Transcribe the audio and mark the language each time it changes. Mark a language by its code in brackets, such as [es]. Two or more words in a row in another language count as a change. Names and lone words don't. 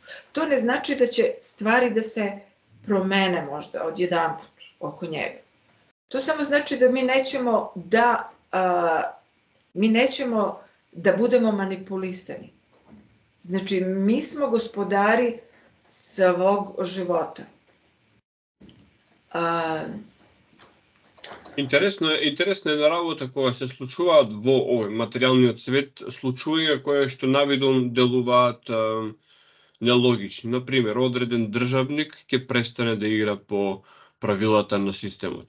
[sr] To ne znači da će stvari da se promene možda odjedanput oko njega. To samo znači da mi nećemo da budemo manipulisani. Znači, mi smo gospodari svog života. [mk] Интересно е на работа кога се случуваат во овој материјалниот свет случаи кои што навидом делуваат нелогични. Например, одреден државник ќе престане да игра по правилата на системот.